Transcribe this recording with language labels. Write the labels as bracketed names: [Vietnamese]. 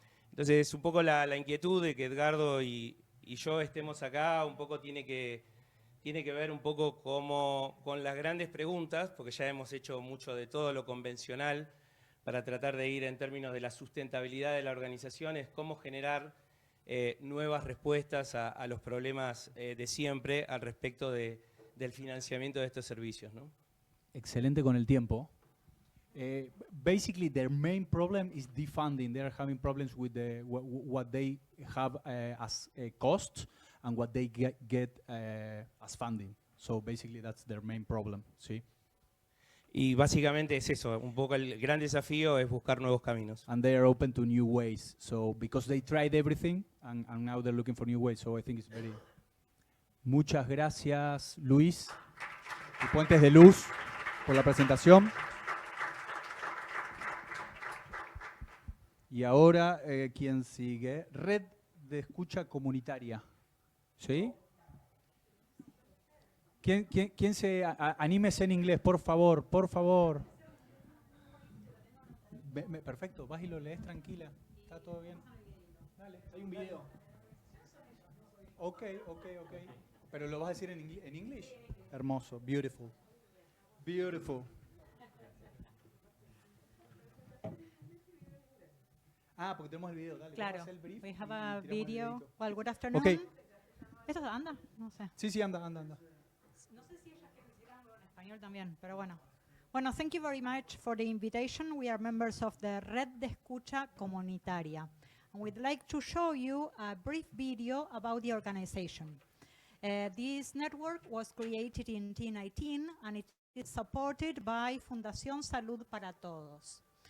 [Spanish] Entonces, un poco la inquietud de que Edgardo y yo estemos acá, un poco tiene que ver un poco con las grandes preguntas, porque ya hemos hecho mucho de todo lo convencional para tratar de ir en términos de la sustentabilidad de la organización, es cómo generar nuevas respuestas a los problemas de siempre al respecto del financiamiento de estos servicios, ¿no? Excelente con el tiempo. [English] Basically, their main problem is defunding. They are having problems with what they have as a cost and what they get as funding. So basically, that's their main problem. See. [Spanish] Y básicamente es eso, un poco el gran desafío es buscar nuevos caminos. [English] And they are open to new ways. So because they tried everything and now they're looking for new ways. So I think it's very. [Spanish] Muchas gracias, Luis y Puentes de Luz, por la presentación. Y ahora, ¿quién sigue? Red de Escucha Comunitaria. ¿Sí? ¿Quién se anímese en inglés, por favor, por favor? Perfecto, vas y lo lees tranquila. ¿Está todo bien? Dale, hay un video. Ok. Pero lo vas a decir en inglés. Hermoso, [English] beautiful. Beautiful. [Spanish] Porque tenemos el video, dale. Claro, El brief [English] we have a video. Well, good afternoon. Okay. [Spanish] ¿Esto anda? No sé. Sí, anda. No sé si ellas quisieran en español también, pero bueno. [English] Bueno, thank you very much for the invitation. We are members of the Red de Escucha Comunitaria. And we'd like to show you a brief video about the organization. This network was created in 2019 and it is supported by Fundación Salud para Todos.